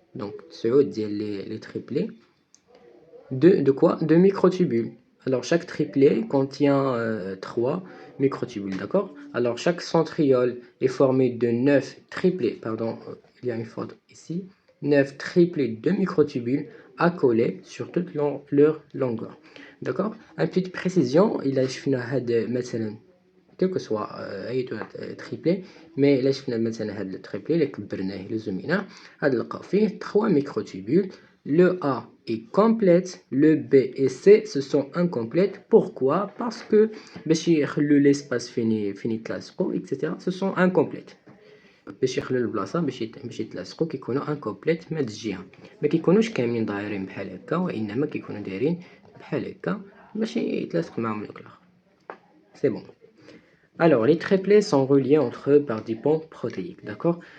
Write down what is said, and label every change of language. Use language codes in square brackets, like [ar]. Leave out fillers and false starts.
[fr] Donc ceux les triplets de quoi? De microtubules. Alors chaque triplet contient 3 microtubules. D'accord? Alors chaque centriole est formé de 9 triplets, pardon, il y a une faute ici, 9 triplets de microtubules accolés sur toute leur longueur. D'accord? Une petite précision, il a [ar] مثلا [fr] quel que soit [ar] اي triplé mais الا شفنا مثلا هذا التريبلي اللي كبرناه الا زوميناه غادي نلقاو فيه 3 microtubules. [fr] Le A est complète, le B et C ce sont incomplètes. Pourquoi? Parce que [ar] باش يخلوا l'espace فين يتلاصقوا etc. [fr] ce sont incomplètes. [ar] باش يخلوا البلاصه باش يتلاصقوا كيكونوا incomplètes من هاد الجهه ما كيكونوش كاملين دايرين بحال هكا وانما كيكونوا دايرين بحال هكا باش يتلاصق معهم دوك الاخر. [fr] C'est bon. Alors, les triplets sont reliés entre eux par des ponts protéiques. D'accord?